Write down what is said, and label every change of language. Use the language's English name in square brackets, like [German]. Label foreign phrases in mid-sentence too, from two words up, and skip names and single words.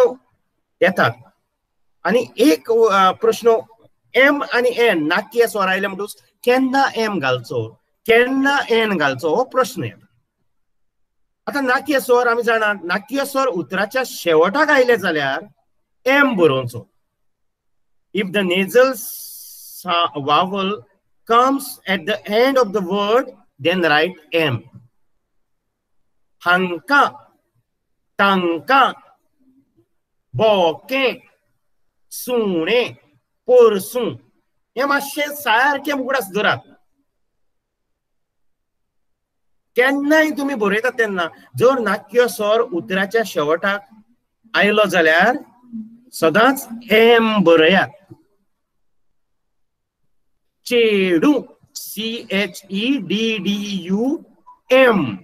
[Konkani] येतात आनी एक प्रश्न एम आनी एन नाट्य स्वर आयले म्हणटूच केन्ना एम घालचो केन्ना एन घालचो हो प्रश्न येता आता नाट्य स्वर आमी जाणा नाट्य स्वर उतराच्या शेवटाक आयले जाल्यार एम बरोवचो [English] If the nasal vowel comes at the end of the word then write m [Konkani] hanka tanka boke sune porsu हे मातशे सारखे उगडास धरात केन्नाय तुम्ही बरयता तेन्ना जर नाट्य स्वर उतराच्या शेवटाक आयलो जाल्यार सदांच एम बरयात चेडू CHEDDUM